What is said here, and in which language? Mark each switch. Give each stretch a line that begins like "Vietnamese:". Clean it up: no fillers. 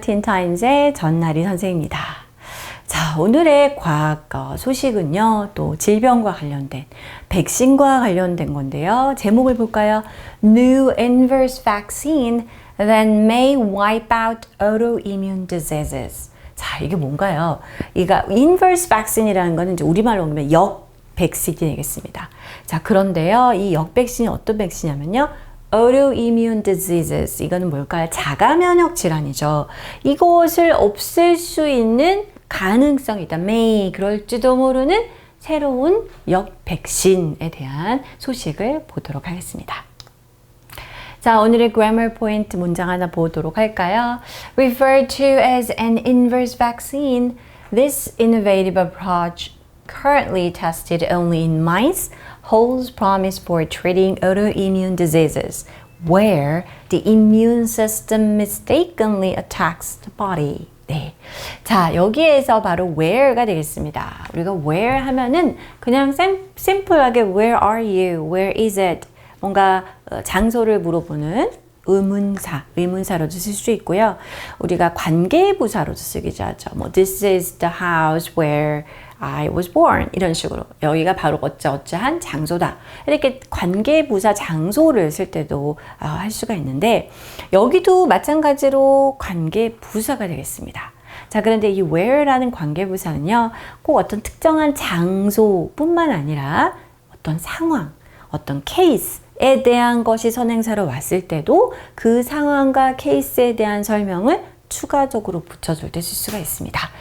Korean: 틴타임즈의 전나리 선생입니다. 자, 오늘의 과학 소식은요. 또 질병과 관련된, 백신과 관련된 건데요. 제목을 볼까요?
English: New inverse vaccine that may wipe out autoimmune diseases.
Korean: 자, 이게 뭔가요? 이거 inverse vaccine이라는 거는 이제 우리말로 보면 역 백신이 되겠습니다. 자, 그런데요. 이 역 백신이 어떤 백신이냐면요. autoimmune diseases. 이거는 뭘까요? 자가면역 질환이죠. 이것을 없앨 수 있는 가능성이 있다. may 그럴지도 모르는 새로운 역 백신에 대한 소식을 보도록 하겠습니다. 자, 오늘의 grammar point 문장 하나 보도록 할까요?
English: Referred to as an inverse vaccine, this innovative approach currently tested only in mice holds promise for treating autoimmune diseases where the immune system mistakenly attacks the body.
Korean: 네. 자, 여기에서 바로 where가 되겠습니다. 우리가 where 하면은 그냥 심플하게
English: where are you? Where is it?
Korean: 뭔가 장소를 물어보는 의문사로도 쓸 수 있고요. 우리가 관계부사로도 쓰기도 하죠. 뭐
English: this is the house where I was born
Korean: 이런 식으로 여기가 바로 어쩌어쩌한 장소다. 이렇게 관계부사 장소를 쓸 때도 할 수가 있는데 여기도 마찬가지로 관계부사가 되겠습니다. 자, 그런데 이 where라는 관계부사는요. 꼭 어떤 특정한 장소뿐만 아니라 어떤 상황, 어떤 케이스에 대한 것이 선행사로 왔을 때도 그 상황과 케이스에 대한 설명을 추가적으로 붙여줄 때 쓸 수가 있습니다.